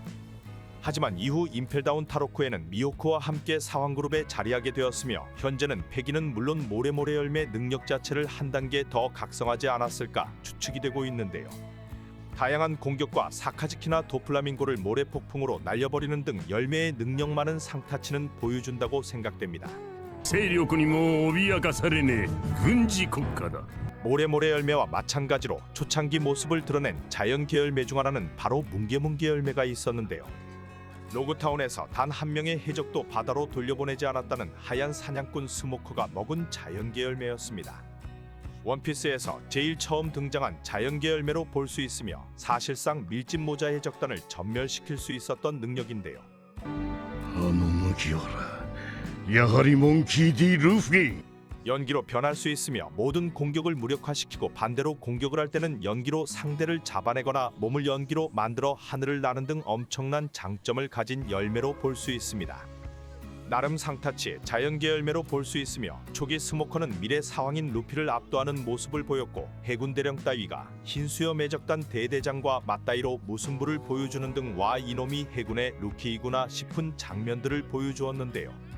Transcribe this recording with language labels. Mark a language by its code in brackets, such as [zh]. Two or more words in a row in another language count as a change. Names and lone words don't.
[ko] 하지만 이후 임펠다운 타로코에는 미호크와 함께 사왕그룹에 자리하게 되었으며 현재는 패기는 물론 모래모래 열매 능력 자체를 한 단계 더 각성하지 않았을까 추측이 되고 있는데요. 다양한 공격과 사카즈키나 도플라밍고를 모래폭풍으로 날려버리는 등 열매의 능력 많은 상타치는 보여준다고 생각됩니다. [ja] 勢力にも脅かされねえ軍事国家だ [ko] 모래모래 열매와 마찬가지로 초창기 모습을 드러낸 자연계 열매 중 하나는 바로 뭉게뭉게 열매가 있었는데요. 로그타운에서 단 한 명의 해적도 바다로 돌려보내지 않았다는 하얀 사냥꾼 스모커가 먹은 자연계 열매였습니다. 원피스에서 제일 처음 등장한 자연계 열매로 볼 수 있으며 사실상 밀짚 모자 해적단을 전멸시킬 수 있었던 능력인데요. [ja] あの麦わらやはりモンキー D ルフィ [ko] 연기로 변할 수 있으며 모든 공격을 무력화시키고 반대로 공격을 할 때는 연기로 상대를 잡아내거나 몸을 연기로 만들어 하늘을 나는 등 엄청난 장점을 가진 열매로 볼 수 있습니다. 나름 상타치의 자연계 열매로 볼 수 있으며 초기 스모커는 미래 사왕인 루피를 압도하는 모습을 보였고 해군 대령 따위가 흰수염 해적단 대대장과 맞다이로 무승부를 보여주는 등 와 이놈이 해군의 루키이구나 싶은 장면들을 보여주었는데요.